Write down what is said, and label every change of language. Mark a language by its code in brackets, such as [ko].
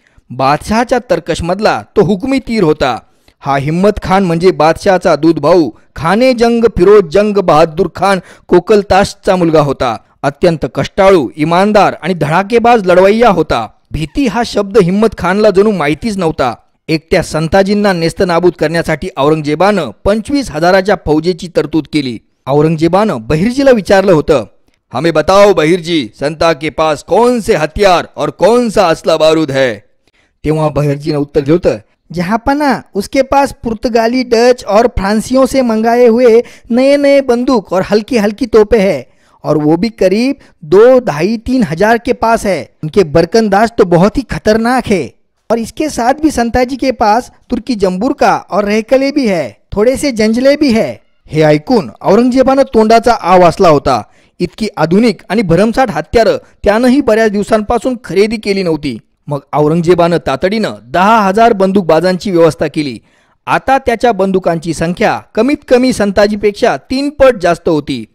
[mr] बादशहाच्या तर्कशमधला तो हुकमी तीर होता. हा हिम्मत खान म्हणजे बादशहाचा दूध भाऊ, खाने जंग फिरोज जंग बहादूर खान कोकलताशचा मुलगा होता. अत्यंत कष्टाळू, इमानदार आणि धडाकेबाज लढवय्या होता. भीती हा शब्द हिम्मत खानला जणू माहितीच नव्हता. एकट्या संताजींना नेस्तनाबूत करण्यासाठी औरंगजेबानं 25,000 फौजेची तरतूद केली. औरंगजेबानं बहिर्जीला विचारलं होतं, [hi] हमें बताओ बहिर्जी, संता के पास कौन से हथियार और कौन सा असला बारूद है? [mr] तेव्हा बहिर्जीनं उत्तर दिलं होतं, [hi] जहापना उसके पास पुर्तगाली, डच और फ्रांसियों से मंगाए हुए नए नए बंदूक और हल्की हल्की तोपे है, और वो भी करीब 2,500-3,000 के पास है. उनके बर्कनदास तो बहुत ही खतरनाक है, और इसके साथ भी संताजी के पास तुर्की जंबूर का और रहकले भी है, थोड़े से जंजले भी है. [mr] हे ऐकून औरंगजेबानं तोंडाचा आ वासला होता. इतकी आधुनिक आणि भरमसाठ हत्यारं त्यानंही बऱ्याच दिवसांपासून खरेदी केली नव्हती. मग औरंगजेबानं तातडीनं 10,000 बंदूकबाजांची व्यवस्था केली. आता त्याच्या बंदुकांची संख्या कमीत कमी संताजीपेक्षा 3 पट जास्त होती.